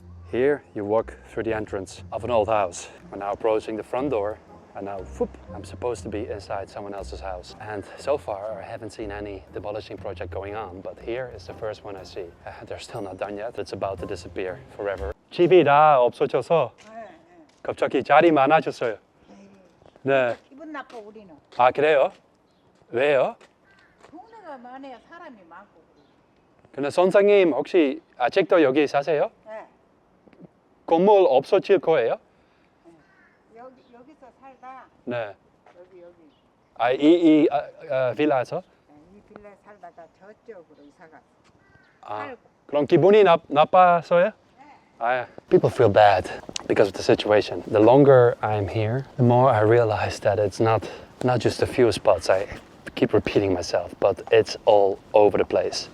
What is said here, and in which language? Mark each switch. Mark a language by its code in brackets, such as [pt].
[en] Here you walk through the entrance of an old house. We're now approaching the front door. And now, whoop, I'm supposed to be inside someone else's house. And so far, I haven't seen any demolishing project going on, but here is the first one I see. They're still not done yet. It's about to disappear forever. [ko] 집이 다 없어져서 갑자기 자리 많아졌어요. 네. 기분 나빠 우리는. 아, 그래요? 왜요? 동네가 많아야 사람이 많고. 근데 선생님 혹시 아직도 여기 사세요? 네. 건물 없어질 거예요? 여기서 살다. 네. 여기. 이 빌라에서? 이 빌라에 살다가 저쪽으로 이사가. 아, 그럼 기분이 나빠서요? [en] People feel bad because of the situation. The longer I'm here, the more I realize that it's not just a few spots. I keep repeating myself, but it's all over the place.